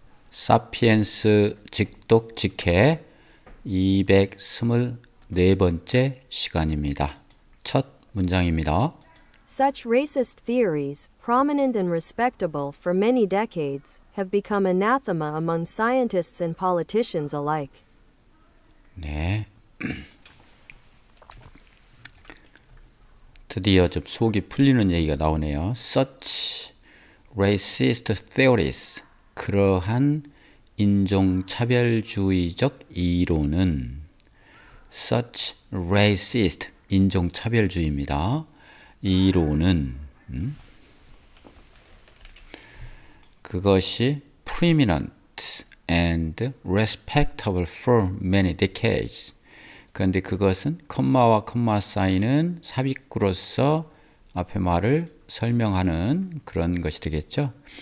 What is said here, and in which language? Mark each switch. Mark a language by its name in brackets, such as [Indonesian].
[Korean] 사피엔스 직독직해 224번째 시간입니다. 첫 문장입니다. [English] Such racist theories, prominent and respectable for many decades, have become anathema among scientists and politicians alike. [Korean] 네. 드디어 좀 속이 풀리는 얘기가 나오네요. [English] Such racist theories, [Korean] 그러한 인종차별주의적 이론은 [English] such racist, [Korean] 인종차별주의입니다. 이론은 그것이 [English] preeminent and respectable for many decades. [Korean] 그런데 그것은 콤마와 콤마 사이는 삽입구로서 앞에 말을 설명하는 그런 것이 되겠죠.